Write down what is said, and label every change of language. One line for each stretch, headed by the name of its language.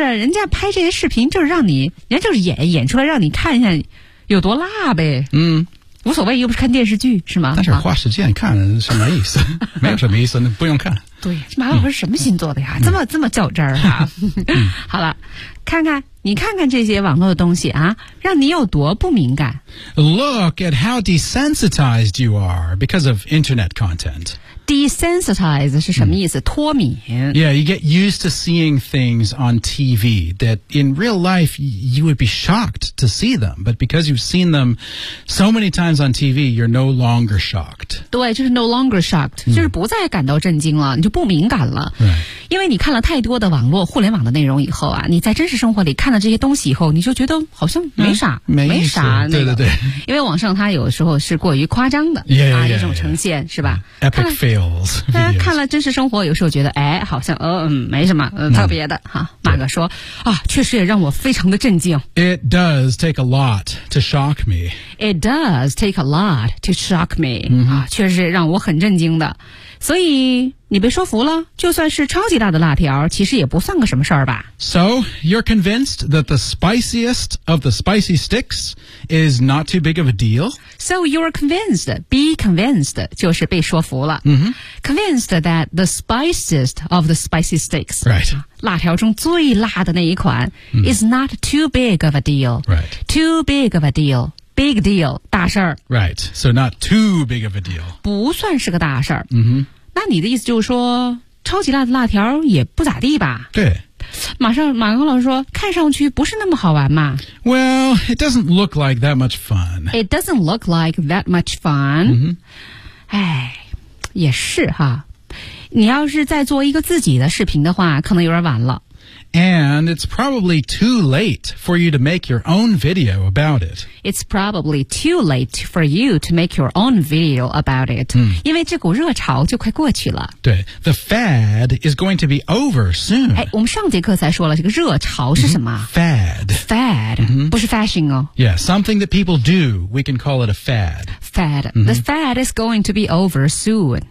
Chinese: 人家拍这些视频就是让你，人家就是演出来让你看一下有多辣呗。无所谓，又不是看电视剧，是吗？但是花时间看什么意思？没有什么意思，那不用看。对，马老师是什么星座的呀？这么较真儿啊？好了，你看看这些网络的东西啊，让你有多不敏感。
English: Look at how desensitized you are because of internet content.
Chinese: Desensitized 是什么意思？脱敏。
English: Yeah, you get used to seeing things on TV that in real life you would be shocked to see them. But because you've seen them so many times on TV, you're no longer shocked.
Chinese: 对，就是
English: no longer shocked,
Chinese: 就是不再感到震惊了，你就不敏感了。
English: Right.
Chinese: 因为你看了太多的网络互联网的内容以后啊，你在真实生活里看了这些东西以后，你就觉得好像没啥，没啥、那个。对对对，因为网上它有时候是过于夸张的
English: yeah, yeah,
Chinese: 啊，一种呈现
English: yeah,
Chinese: 是吧
English: ？Epic fails。
Chinese: 看了真实生活，有时候觉得哎，好像没什么特别的哈。马哥说啊，确实也让我非常的震惊。
English: It does take a lot to shock me. It does take a lot to shock me、 mm-hmm.
Chinese: 啊，确实让我很震惊的。所以你被说服了，就算是超级大的辣条，其实也不算个什么事儿吧。
English: So, you're convinced that the spiciest of the spicy sticks is not too big of a deal? So, you're convinced, be convinced,
Chinese: 就是被说服了。 Mm-hmm.
English: Convinced that the spiciest of the spicy sticks, right.
Chinese: 辣条中最辣的那一款、
English: mm-hmm. is not too big of a deal. Right. Too big of a deal. Big deal,
Chinese: 大事儿。
English: Right, so not too big of a deal.
Chinese: 不算是个大事儿。 Mm-hmm. 那你的意思就是说，超级辣的辣条也不咋地吧？对。马克老师说，看上去不是那么好玩嘛。
English: Well, it doesn't look like that much fun. It doesn't look like that much fun. 哎、 mm-hmm. ，
Chinese: 也是哈。你要是再做一个自己的视频的话，可能有点晚了。
English: And it's probably too late for you to make your own video about it. It's probably too late for you to make your own video about it.、
Chinese: 嗯、因为这股热潮就快过去了。
English: 对 ,the fad is going to be over soon.
Chinese: 哎，我们上节课才说了这个热潮是什么、
English: mm-hmm. ?Fad. Fad.、 Mm-hmm.
Chinese: 不是 fashion 哦。
English: Yeah, something that people do, we can call it a fad. Fad.、Mm-hmm. The fad is going to be over soon.